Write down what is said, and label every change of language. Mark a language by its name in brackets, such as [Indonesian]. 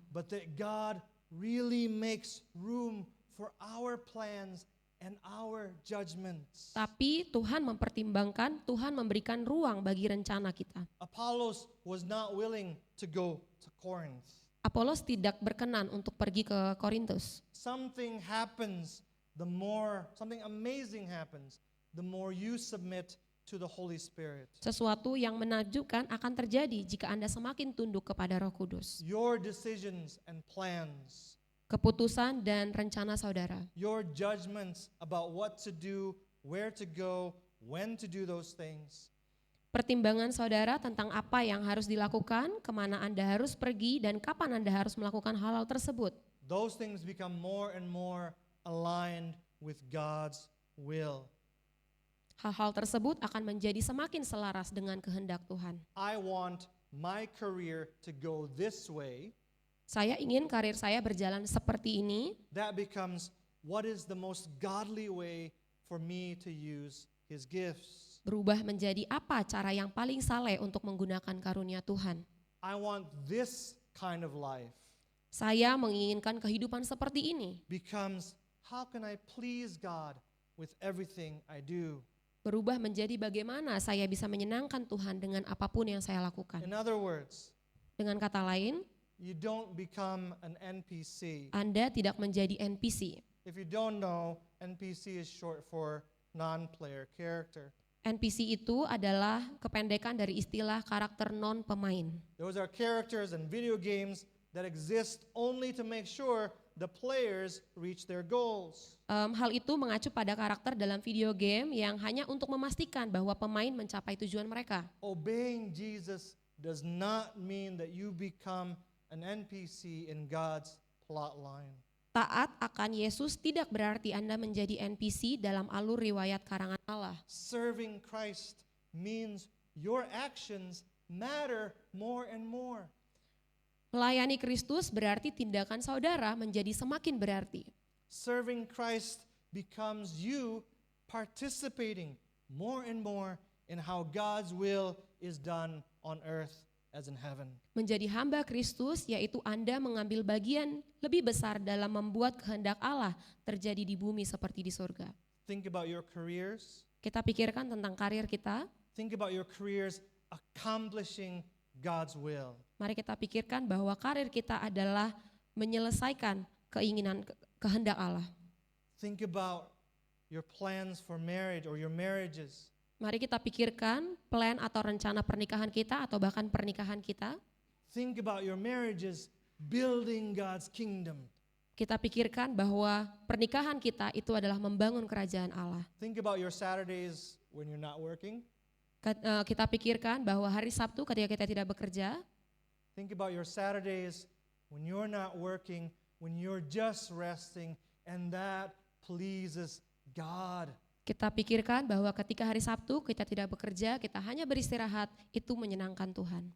[English] but that God really makes room for our plans and our judgments. [Indonesian] Tapi Tuhan mempertimbangkan, Tuhan memberikan ruang bagi rencana kita. [English] Apollos was not willing to go to Corinth. [Indonesian] Apolos tidak berkenan untuk pergi ke Korintus. [English] Something amazing happens, the more you submit to the Holy Spirit. [Indonesian] Sesuatu yang menakjubkan akan terjadi jika Anda semakin tunduk kepada Roh Kudus. [English] Your decisions and plans, [Indonesian] Keputusan dan rencana saudara, [English] your judgments about what to do, where to go, when to do those things, [Indonesian] pertimbangan saudara tentang apa yang harus dilakukan, kemana Anda harus pergi, dan kapan Anda harus melakukan hal-hal tersebut. [English] those things become more and more aligned with God's will. [Indonesian] Hal-hal tersebut akan menjadi semakin selaras dengan kehendak Tuhan. [English] I want my career to go this way. [Indonesian] Saya ingin karir saya berjalan seperti ini. [English] That becomes what is the most godly way for me to use His gifts. [Indonesian] Berubah menjadi apa cara yang paling saleh untuk menggunakan karunia Tuhan. [English] I want this kind of life [Indonesian] Saya menginginkan kehidupan seperti ini. [English] becomes how can I please God with everything I do? [Indonesian] Berubah menjadi bagaimana saya bisa menyenangkan Tuhan dengan apapun yang saya lakukan. [English] In other words, [Indonesian] Dengan kata lain, [English] you don't become an NPC. [Indonesian] Anda tidak menjadi NPC. [English] If you don't know, NPC is short for non-player character. [Indonesian] NPC itu adalah kependekan dari istilah karakter non-pemain. [English] Those are characters in video games that exist only to make sure the players reach their goals. [Indonesian] Hal itu mengacu pada karakter dalam video game yang hanya untuk memastikan bahwa pemain mencapai tujuan mereka. [English] Obeying Jesus does not mean that you become an NPC in God's plot line. [Indonesian] Taat akan Yesus tidak berarti Anda menjadi NPC dalam alur riwayat karangan Allah. [English] Serving Christ means your actions matter more and more. [Indonesian] Melayani Kristus berarti tindakan saudara menjadi semakin berarti. [English] Serving Christ becomes you participating more and more in how God's will is done on earth as in heaven. [Indonesian] Menjadi hamba Kristus yaitu Anda mengambil bagian lebih besar dalam membuat kehendak Allah terjadi di bumi seperti di surga. [English] Think about your careers. [Indonesian] Kita pikirkan tentang karir kita. [English] Think about your careers accomplishing God's will. [Indonesian] Mari kita pikirkan bahwa karir kita adalah menyelesaikan keinginan kehendak Allah. [English] Think about your plans for marriage or your marriages. [Indonesian] Mari kita pikirkan plan atau rencana pernikahan kita atau bahkan pernikahan kita. [English] Think about your marriages building God's kingdom. [Indonesian] Kita pikirkan bahwa pernikahan kita itu adalah membangun kerajaan Allah. [English] Think about your Saturdays when you're not working. [Indonesian] Kita pikirkan bahwa hari Sabtu ketika kita tidak bekerja. [English] Think about your Saturdays when you're not working, when you're just resting, and that pleases God. [Indonesian] Kita pikirkan bahwa ketika hari Sabtu kita tidak bekerja, kita hanya beristirahat, itu menyenangkan Tuhan.